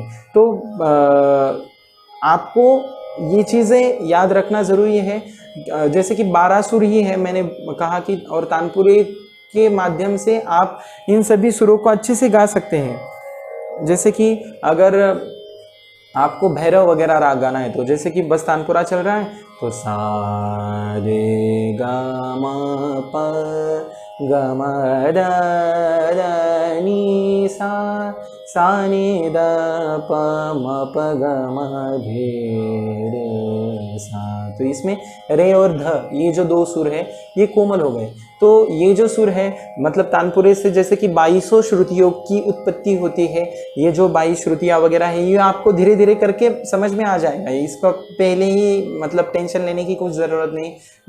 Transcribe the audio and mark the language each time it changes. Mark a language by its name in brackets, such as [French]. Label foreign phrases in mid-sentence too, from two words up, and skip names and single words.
[Hindi] तो आपको ये चीज़ें याद रखना ज़रूरी है। जैसे कि 12 सुर ही है मैंने कहा कि, और तानपुरे के माध्यम से आप इन सभी सुरों को अच्छे से गा सकते हैं। जैसे कि अगर आपको भैरव वगैरह राग गाना है तो जैसे कि बस तानपुरा चल रहा है तो सा रे ग म प ग म द नी सा नी द प म प ग म रे सा। तो इसमें रे और ध ये जो दो सुर है ये कोमल हो गए। तो ये जो सुर है मतलब तानपुरे से जैसे कि 2200 श्रुतियों की उत्पत्ति होती है। ये जो 22 श्रुतियाँ वगैरह है ये आपको धीरे धीरे करके समझ में आ जाएगा। इसका पहले ही मतलब टेंशन लेने की कुछ ज़रूरत नहीं।